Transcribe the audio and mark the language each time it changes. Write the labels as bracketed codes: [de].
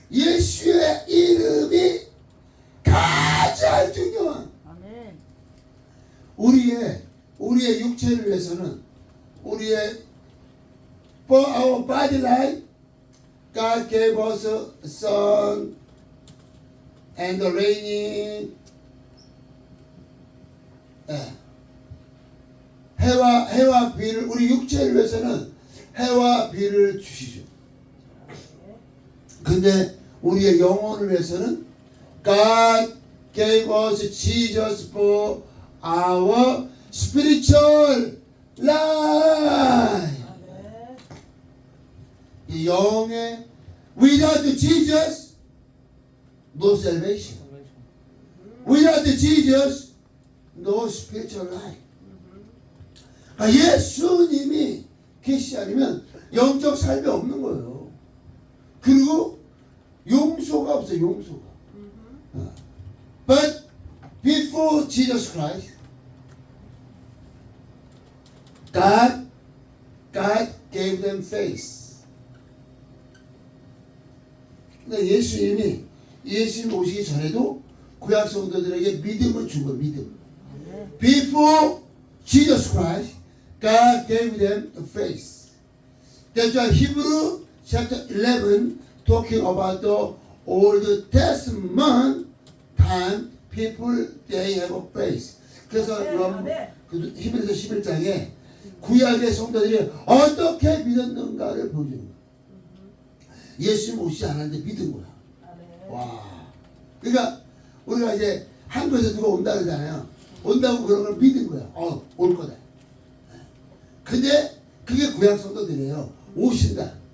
[ko] 예수의 이름이 가장 중요한 [en] 아멘. [ko] 우리의 육체를 위해서는 [en] for our body life God gave us a sun and the raining [ko] 해와 비를 우리 육체를 위해서는 해와 비를 주시죠. 근데 우리의 영혼을 위해서는 [en] God gave us Jesus for our spiritual life. 아멘. [ko] 이 영의 [en] without Jesus no salvation. Without Jesus no spiritual life. [ko] 예수님이 계시지 않으면 영적 삶이 없는 거예요. 그리고 용서가 없어요. 용서가. [en] But before Jesus Christ, God gave them faith. [ko] 근데 예수님 오시기 전에도 구약 성도들에게 믿음을 준 거예요. 믿음. [en] Before Jesus Christ, God gave them faith. That's why Hebrew chapter 11 talking about the Old Testament time people they have a faith. [ko] 그래서 히브리서 11장에 구약의 성도들이 어떻게 믿었는가를 보여주는 거야. 예수님 오시지 않았는데 믿은 거야. 와. 그러니까 우리가 이제 한국에서 누가 온다 그러잖아요. 온다고 그런 걸 믿은 거야. 올 거다. 근데 그게 구약 성도들이에요. 오신다.